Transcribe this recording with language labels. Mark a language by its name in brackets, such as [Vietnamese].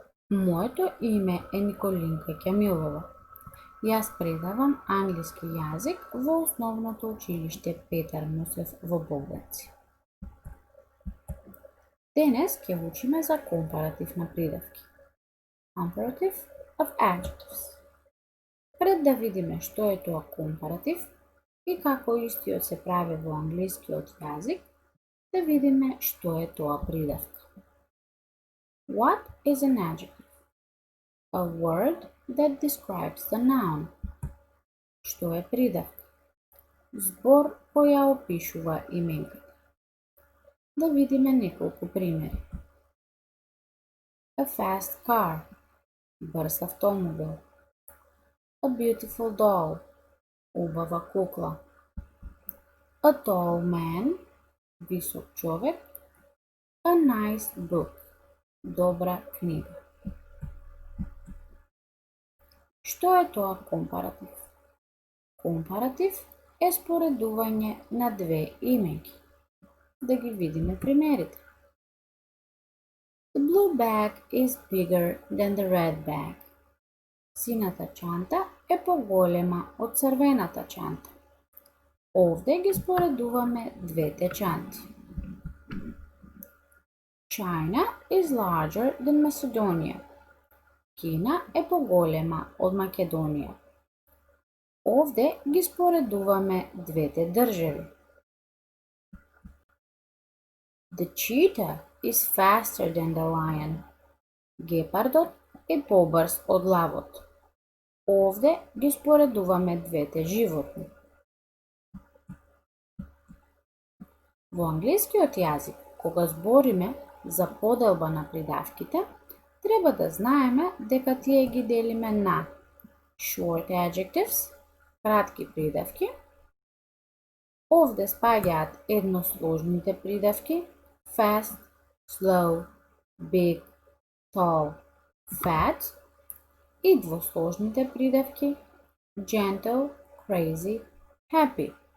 [Macedonian] Моето име е Николинка Кјамилова. Јас предавам англиски јазик во основното училиште Петар Мусев во Богданци. Денес ќе учиме за компаратив на придавки. [English] Comparative of adjectives. [Macedonian] Пред да видиме што е тоа компаратив и како истиот се прави во англискиот јазик, да видиме што е тоа придавка. [English] What is an adjective? A word that describes the noun. [Macedonian] Што е придавка? Збор кој ја опишува именката. Да видиме неколку примери. [English] A fast car. Брз автомобил. A beautiful doll. [Macedonian] Убава кукла. A tall man. [English] Висок човек. A nice book. Добра книга. [Macedonian] Што е тоа компаратив? Компаратив е споредување на две именки. Да ги видиме примерите. [English] The blue bag is bigger than the red bag. [Macedonian] Сината чанта е поголема од црвената чанта. Овде ги споредуваме двете чанти. [English] China is larger than Macedonia. [Macedonian] Кина е поголема од Македонија. Овде ги споредуваме двете држави. [English] The cheetah is faster than the lion. [Macedonian] Гепардот е побрз од лавот. Овде ги споредуваме двете животни. Во англискиот јазик, кога збориме за поделба на придавките, треба да знаеме дека тие ги делиме на short adjectives, кратки придавки. Овде спаѓаат едносложните придавки fast, slow, big, tall, fat и двосложните придавки gentle, crazy, happy.